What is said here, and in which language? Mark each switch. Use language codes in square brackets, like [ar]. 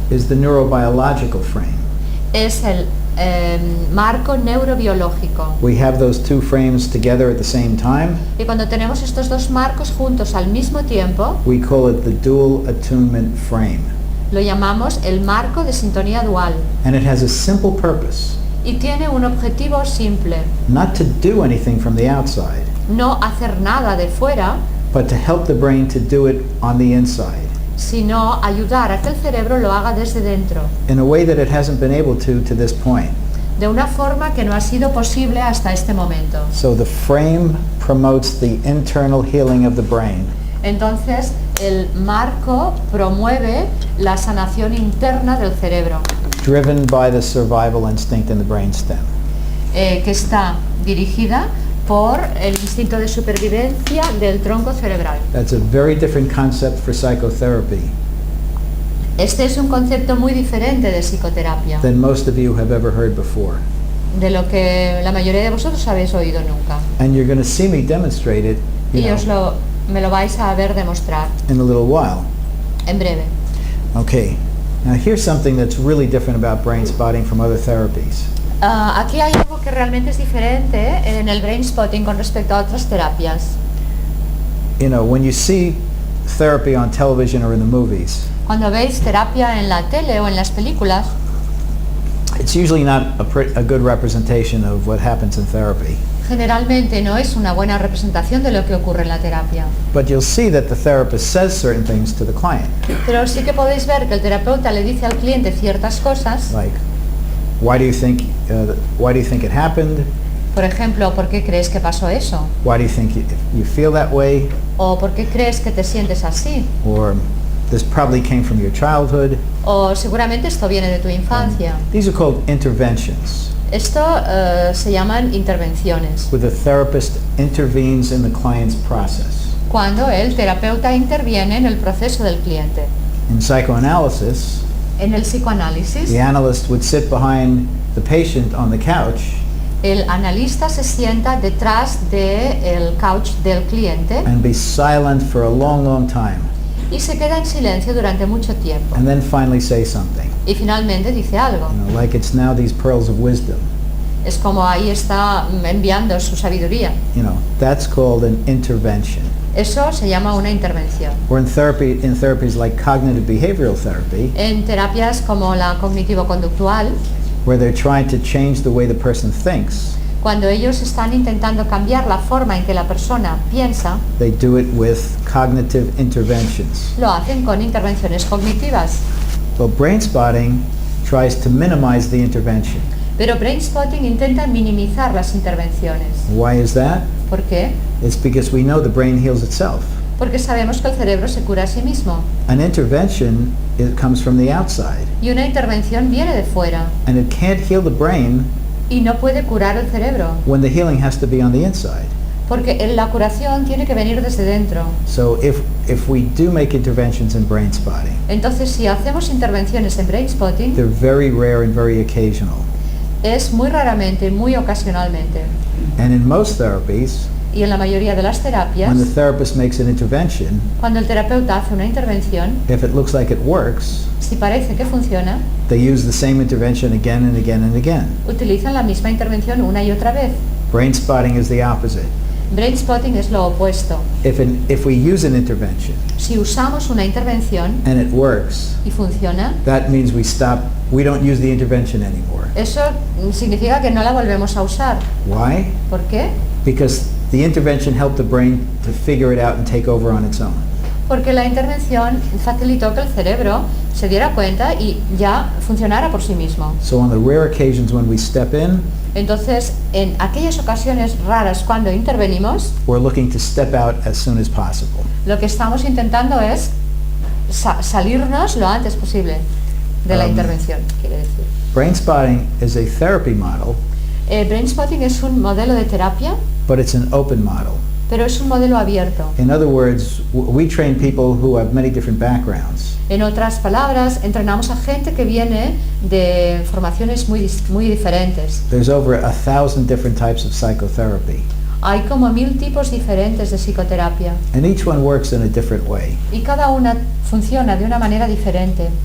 [en] is the neurobiological frame. [es] es el marco neurobiológico. [en] We have those two frames together at the same time. [es] Y cuando tenemos estos dos marcos juntos al mismo tiempo, [en] We call it the dual attunement frame. [es] lo llamamos el marco de sintonía dual. [en] And it has a simple purpose, [es] Y tiene un objetivo simple, [en] not to do anything from the outside, [es] no hacer nada de fuera, [en] but to help the brain to do it on the inside, [es] sino ayudar a que el cerebro lo haga desde dentro, [en] in a way that it hasn't been able to this point. [es] de una forma que no ha sido posible hasta este momento. [en] So the frame promotes the internal healing of the brain. [es] Entonces, el marco promueve la sanación interna del cerebro, [en] Driven by the survival instinct in the brainstem. [es] que está dirigida por el instinto de supervivencia del tronco cerebral. [en] That's a very different concept for psychotherapy [es] Este es un concepto muy diferente de psicoterapia, [en] than most of you have ever heard before. [es] de lo que la mayoría de vosotros habéis oído nunca. [en] And you're going to see me demonstrate it, [es] Y me lo vais a ver demostrar [en] in a little while. [es] en breve. [en] Okay, now here's something that's really different about brain spotting from other therapies. [es] Aquí hay algo que realmente es diferente en el Brainspotting con respecto a otras terapias. [en] You know, when you see therapy on television or in the movies, [es] Cuando veis terapia en la tele o en las películas, [en] it's usually not a good representation of what happens in therapy. [es] generalmente no es una buena representación de lo que ocurre en la terapia. [en] But you'll see that the therapist says certain things to the client, [es] Pero sí que podéis ver que el terapeuta le dice al cliente ciertas cosas, [en] like, why do you think it happened? [es] por ejemplo, ¿por qué crees que pasó eso? [en] Why do you think you feel that way? [es] ¿O por qué crees que te sientes así? [en] Or this probably came from your childhood. [es] O seguramente esto viene de tu infancia. [en] These are called interventions, [es] Esto se llaman intervenciones. [en] where the therapist intervenes in the client's process. [es] Cuando el terapeuta interviene en el proceso del cliente. [en] In psychoanalysis, [es] En el psicoanálisis, [en] the analyst would sit behind the patient on the couch [es] el analista se sienta detrás del couch del cliente [en] and be silent for a long, long time, [es] y se queda en silencio durante mucho tiempo. [en] and then finally say something. [es] Y finalmente dice algo. [en] You know, like it's now these pearls of wisdom. [es] Es como ahí está enviando su sabiduría. [en] You know, that's called an intervention. [es] Eso se llama una intervención. [en] Or in therapies like cognitive behavioral therapy, [es] En terapias como la cognitivo-conductual, [en] where they're trying to change the way the person thinks, [es] cuando ellos están intentando cambiar la forma en que la persona piensa, [en] they do it with cognitive interventions. [es] lo hacen con intervenciones cognitivas. [en] Well, Brainspotting tries to minimize the intervention. [es] Pero Brainspotting intenta minimizar las intervenciones. [en] Why is that? [es] ¿Por qué? [en] It's because we know the brain heals itself. [es] Porque sabemos que el cerebro se cura a sí mismo. [en] An intervention, it comes from the outside, [es] Y una intervención viene de fuera. [en] and it can't heal the brain [es] Y no puede curar el cerebro. [en] when the healing has to be on the inside. [es] Porque la curación tiene que venir desde dentro. [en] So if we do make interventions in Brainspotting, [es] Entonces, si hacemos intervenciones en Brainspotting, [en] they're very rare and very occasional. [es] es muy raramente, muy ocasionalmente. [en] And in most therapies, [es] Y en la mayoría de las terapias, [en] when the therapist makes an intervention, [es] cuando el terapeuta hace una intervención, [en] if it looks like it works, [es] si parece que funciona, [en] they use the same intervention again and again and again. [es] utilizan la misma intervención una y otra vez. [en] Brainspotting is the opposite. [es] Brainspotting es lo opuesto. [en] If we use an intervention [es] Si usamos una intervención [en] and it works, [es] y funciona, [en] that means we don't use the intervention anymore. [es] eso significa que no la volvemos a usar. [en] Why? [es] ¿Por qué? [en] Because the intervention helped the brain to figure it out and take over on its own. [es] porque la intervención facilitó que el cerebro se diera cuenta y ya funcionara por sí mismo. [en] So on the rare occasions when we step in, [es] Entonces, en aquellas ocasiones raras cuando intervenimos, [en] we're looking to step out as soon as possible. [es] lo que estamos intentando es salirnos lo antes posible de la intervención, quiere decir. [en] Brainspotting is a therapy model, [es] Brainspotting es un modelo de terapia, [en] but it's an open model. [es] pero es un modelo abierto. [en] In other words, we train people who have many different backgrounds. [es] En otras palabras, entrenamos a gente que viene de formaciones muy diferentes. [en] There's over 1,000 different types of psychotherapy, [es] Hay como 1000 tipos diferentes de psicoterapia [en] and each one works in a different way. [es] y cada una funciona de una manera diferente.